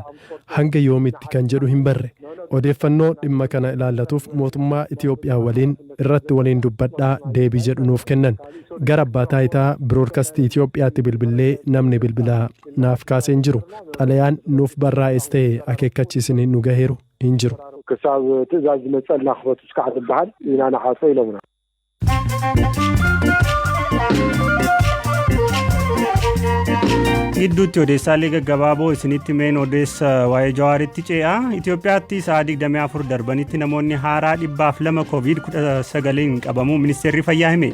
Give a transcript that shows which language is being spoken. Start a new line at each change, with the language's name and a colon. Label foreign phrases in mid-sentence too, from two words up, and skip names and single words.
Oromo: Hanga yoomitti kan jedhu hin barre. Odeeffannoo dhimma kana ilaallatuuf mootummaa Itoophiyaa waliin irratti waliin dubbadhaa deebii jedhu nuuf kennan. Gara abbaa taayitaa biroodkastii Itoophiyaatti bilbilee namni bilbilaa naaf kaasee hin jiru. Xalayaan nuuf barraa'es ta'e akeekkachiisni nu gaheeru hin jiru.
Tigrinya: ክሳብ ትእዛዝ ዝመፀልና ክፈቱ እስካዕ ዝበሃል ኢና ንሓሶ ኢሎምና
Oromo: Gidduutti odeessaalee gaggabaaboo isinitti meen odeessa waa'ee Jawaaritti ce'a. Itoophiyaatti sa'a 24 darbanitti namoonni haaraa 202 COVID-19 qabamuu ministeerri fayyaa hime.